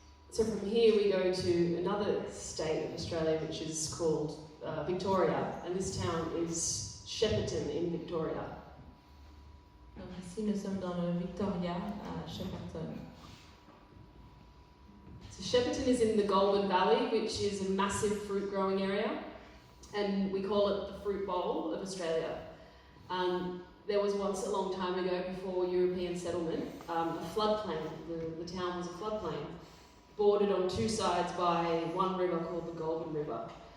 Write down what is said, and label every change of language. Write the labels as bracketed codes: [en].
[en] So from here we go to another state of Australia, which is called Victoria, and this town is Shepparton in Victoria. [fr] Donc ici nous sommes dans le Victoria à Shepparton. [en] So Shepparton is in the Goulburn Valley, which is a massive fruit growing area, and we call it the fruit bowl of Australia. There was once, a long time ago, before European settlement, a floodplain. The town was a floodplain, bordered on two sides by one river called the Goulburn River.